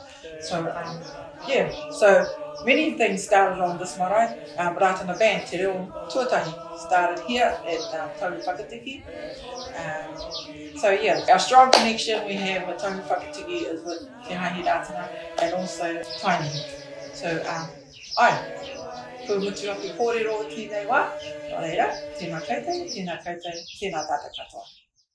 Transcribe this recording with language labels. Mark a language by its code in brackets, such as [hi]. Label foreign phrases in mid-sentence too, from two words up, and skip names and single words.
[en] So yeah, so many things started on this marae. [mi] Rātana band, Te Reo Tuatahi, [en] started here at Tahuwhakatiki. So yeah, our strong connection we have with Tahuwhakatiki is with [mi] Te Hāhi Rātana [en] and also Tainui. So, [mi] Pūmutu aku kōrero tēnei wā, nō reira, tēnā koutou, tēnā tātou katoa.